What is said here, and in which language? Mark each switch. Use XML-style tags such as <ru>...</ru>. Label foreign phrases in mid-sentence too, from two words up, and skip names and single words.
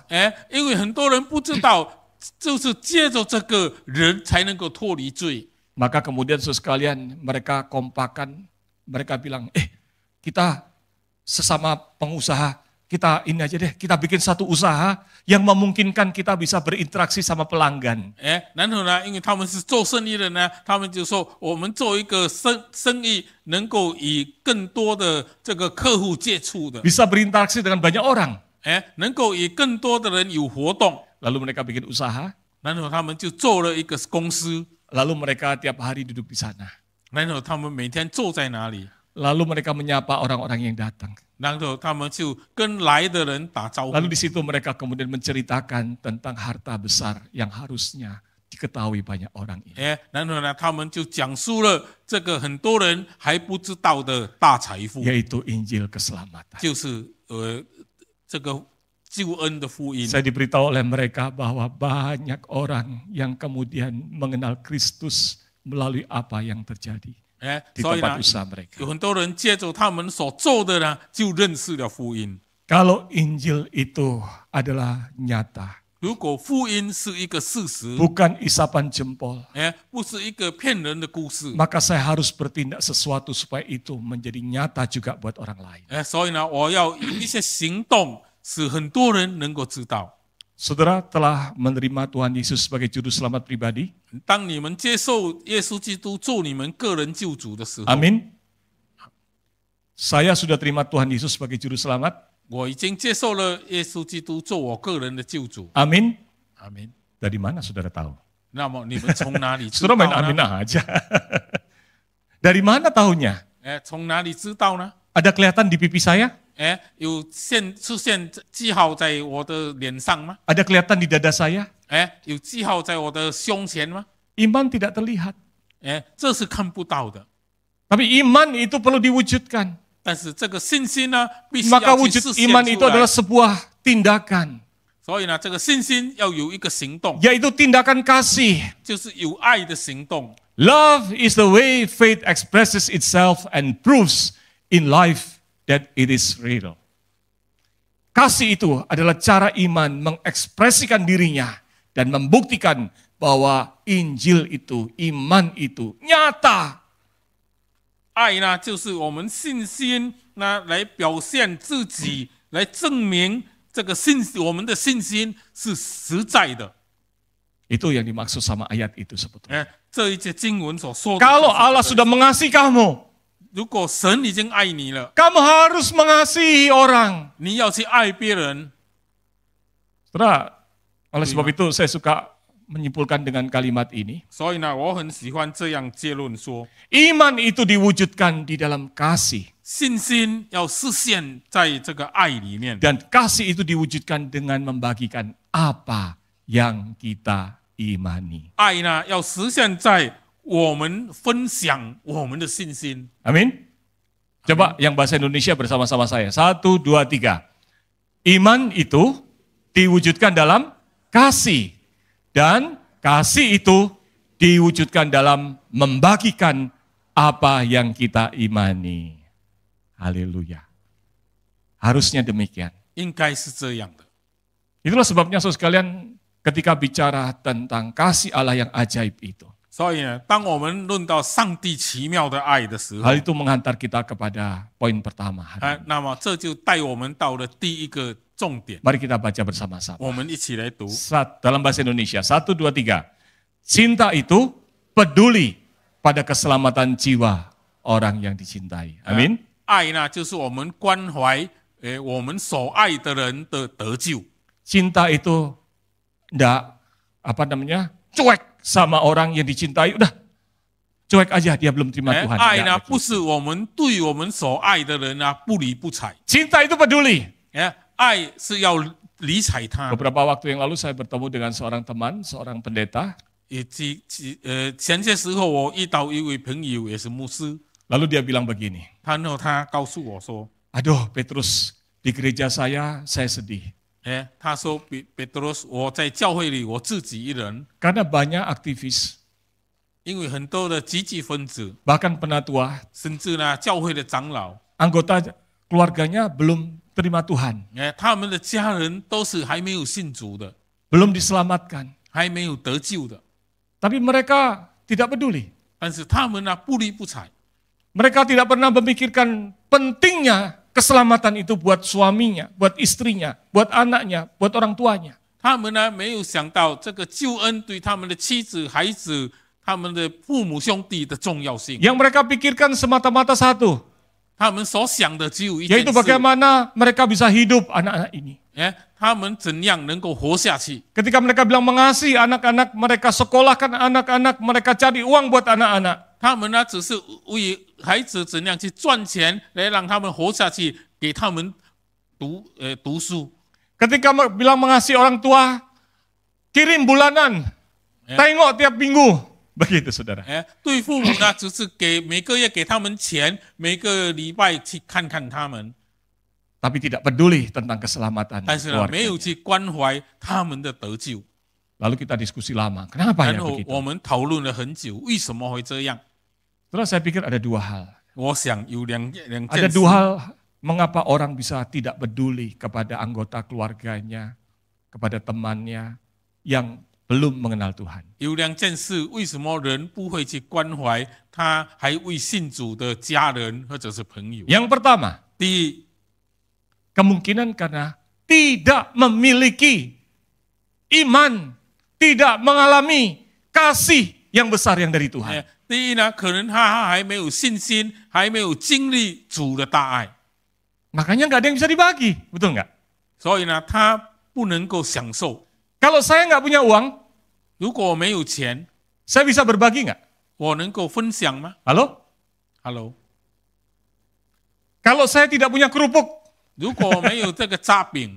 <zh>因为很多人不知道，就是借着这个人才能够脱离罪。</zh> <id>Maka kemudian sekalian mereka kompakan, mereka bilang, kita sesama pengusaha, kita ini aja deh, kita bikin satu usaha yang memungkinkan kita bisa berinteraksi sama pelanggan.</id> <zh>然后呢，因为他们是做生意的呢，他们就说我们做一个生意，能够与更多的这个客户接触的，</zh> <id>Bisa berinteraksi dengan banyak orang.</id> <zh>能够与更多的人有活动。</zh> <id>Lalu mereka bikin usaha,</id> <zh>然后他们就做了一个公司，</zh> <id>lalu mereka tiap hari duduk di sana.</id> <zh>然后他们每天坐在哪里，</zh> <id>Lalu mereka menyapa orang-orang yang datang.</id> <zh>然后他们就跟来的人打招呼。</zh> <id>Lalu di situ mereka kemudian menceritakan tentang harta besar yang harusnya diketahui banyak orang ini.</id> <zh>然后呢，他们就讲述了这个很多人还不知道的大财富，</zh> <id>Yaitu Injil keselamatan.</id> <zh>就是这个救恩的福音。</zh> <id>Saya diberitahu oleh mereka bahwa banyak orang yang kemudian mengenal Kristus melalui apa yang terjadi di</id> <zh>所以</zh> <id>tempat</id> <zh>呢，</zh> <id>usaha mereka.</id> <zh>有很多人借着他们所做的呢，就认识了福音。</zh> <id>Kalau Injil itu adalah nyata,</id> <zh>如果福音是一个事实，</zh> <id>bukan isapan jempol,</id> <zh>不是一个骗人的故事，</zh> <id>maka saya harus bertindak sesuatu supaya itu menjadi nyata juga buat orang lain.</id> <zh>所以呢，我要有一些行动，使很多人能够知道。</zh> <id>Saudara telah menerima Tuhan Yesus sebagai juru selamat pribadi?</id> <zh>当你们接受耶稣基督做你们个人救主的时候，</zh> <id>Amin. Saya sudah terima Tuhan Yesus sebagai juru selamat.</id> <zh>我已经接受了耶稣基督做我个人的救主。</zh> <id>Amin.</id> <zh>阿门。</zh> <id>Dari mana saudara tahu?</id> <zh>那么你们从哪里知</zh> <id>Saudara</id> <zh>道</zh> <id>main amin</id> <zh>呢？</zh> <id>aja. Dari mana tahunya?</id> <zh>从哪里知道呢？</zh> <id>Ada kelihatan di pipi saya?</id> <zh>有出现记号在我的脸上吗？</zh> <id>Ada kelihatan di dada saya?</id> <zh>有记号在我的胸前吗？</zh> <id>Iman tidak terlihat.</id> <zh>这是看不到的。</zh> <id>Tapi iman itu perlu diwujudkan.</id> <zh>但是这个信心呢，必须</zh> <id>Maka</id> <zh>要去</zh> <id>wujud</id> <zh>实现</zh> <id>iman</id> <zh>出</zh> <id>itu</id> <zh>来</zh> <id>adalah。sebuah tindakan.</id> <zh>所以呢，这个信心要有一个行动，</zh> <id>Yaitu tindakan kasih.</id> <zh>就是有爱的行动。</zh> <en>Love is the way faith expresses itself and proves in life that it is real.</en> <id>Kasih itu adalah cara iman mengekspresikan dirinya dan membuktikan bahwa Injil itu, iman itu nyata.</id> <zh>爱呢，就是我们信心呢来表现自己，来证明这个我们的信心是实在的。</zh> <id>Itu yang dimaksud sama ayat itu sebetulnya.</id> <zh>这一节经文所说的，</zh> <id>Kalau Allah sudah mengasihi kamu,</id> <zh>如果神已经爱你了，</zh> <id>kamu harus mengasihi orang.</id> <zh>你要去爱别人。</zh> <id>Saudara, oleh sebab itu saya suka menyimpulkan dengan kalimat ini.</id> <zh>所以呢，我很喜欢这样结论说，</zh> <id>Iman itu diwujudkan di dalam kasih.</id> <zh>信心要实现在这个爱里面，</zh> <id>Dan kasih itu diwujudkan dengan membagikan apa yang kita imani.</id> <zh>爱呢要实现在我们分享我们的信心。</zh> <id>Amin. Coba yang bahasa Indonesia bersama-sama saya. 1, 2, 3. Iman itu diwujudkan dalam kasih. Dan kasih itu diwujudkan dalam membagikan apa yang kita imani. Haleluya. Harusnya demikian.</id> <zh>应该是这样的。</zh> <id>Itulah sebabnya saudara sekalian ketika bicara tentang kasih Allah yang ajaib itu.</id> <zh>所以呢，当我们论到上帝奇妙的爱的时候，</zh> <id>Hal itu menghantar kita kepada poin pertama.</id> <zh>那么这就带我们到了第一个重点。</zh> <id>Mari kita baca bersama-sama.</id> <zh>我们一起来读。</zh> <id>Dalam bahasa Indonesia, 1, 2, 3. Cinta itu peduli pada keselamatan jiwa orang yang dicintai. Amin.</id> <zh>爱呢，就是我们关怀我们所爱的人的得救。</zh> <id>Cinta itu enggak cuek sama orang yang dicintai. Udah cuek aja, dia belum terima Tuhan.</id> <zh>爱呢，</zh> <id>Enggak</id> <zh>不是我们对我们所爱的人啊不理不睬，</zh> <id>Cinta itu peduli.</id> <zh>爱是要理睬他。</zh> <id>Beberapa waktu yang lalu saya bertemu dengan seorang teman, seorang pendeta.</id> <zh>前些时候我遇到一位朋友也是牧师，</zh> <id>Lalu dia bilang begini,</id> <zh>他告诉我说，</zh> <id>aduh Petrus, di gereja saya sedih.</id> <zh>他说Petrus，我在教会里我自己一人，</zh> <id>Karena banyak aktivis,</id> <zh>因为很多的积极分子，</zh> <id>bahkan penatua,</id> <zh>甚至呢教会的长老，</zh> <id>anggota keluarganya belum terima Tuhan,</id> <zh>他们的家人都是还没有信主的，</zh> <id>belum diselamatkan.</id> <zh>还没有得救的，</zh> <id>Tapi mereka tidak peduli.</id> <zh>但是他们呢不理不睬，</zh> <id>Mereka tidak pernah memikirkan pentingnya keselamatan itu buat suaminya, buat istrinya, buat anaknya, buat orang tuanya.</id> <zh>他们呢没有想到这个救恩对他们的妻子、孩子、他们的父母兄弟的重要性。</zh> <id>Yang mereka pikirkan semata-mata satu,</id> <zh>他们所想的只有一件</zh> <id>yaitu</id> <zh>事，</zh> <id>bagaimana mereka bisa hidup anak-anak ini.</id> <zh>他们怎样能够活下去？</zh> <id>Ketika mereka bilang mengasihi anak-anak, mereka sekolahkan anak-anak, mereka cari uang buat anak-anak.</id> <zh>他们呢只是为孩子怎样去赚钱，来让他们活下去，给他们读书。</zh> <id>Ketika bilang mengasihi orang tua, kirim bulanan, tengok tiap minggu. Begitu saudara.</id> <zh>对父母呢只是每个月给他们钱，每个礼拜去看看他们，</zh> <id>Tapi tidak peduli tentang keselamatan</id> <zh>但是呢没有</zh> <id>keluarga.</id> <zh>去关怀他们的得救。</zh> <id>Lalu kita diskusi lama, kenapa ya</id> <zh>然后</zh> <id>begitu?</id> <zh>我们讨论了很久，为什么会这样？</zh> <id>Terus saya pikir ada dua hal.</id> <zh>我想有两</zh> <id>Ada</id> <zh>件事</zh> <id>dua hal mengapa orang bisa tidak peduli kepada anggota keluarganya, kepada temannya yang belum mengenal Tuhan.</id> <zh>有两件事，为什么人不会去关怀他还未信主的家人或者是朋友？</zh> <id>Yang pertama,</id> <zh>第一，</zh> <id>kemungkinan karena tidak memiliki iman, tidak mengalami kasih yang besar yang dari Tuhan.</id> <zh>第一呢，可能他还没有信心，还没有经历主的大爱，</zh> <id>Makanya nggak ada yang bisa dibagi, betul nggak?</id> <zh>所以呢，他不能够享受。</zh> <id>Kalau saya nggak punya uang,</id> <zh>如果我没有钱，</zh> <id>saya bisa berbagi nggak?</id> <zh>我能够分享吗</zh> <id>Halo?</id> <zh>？Hello，</zh> <id>Kalau saya tidak punya kerupuk,</id> <zh>如果我没有这个炸饼，</zh>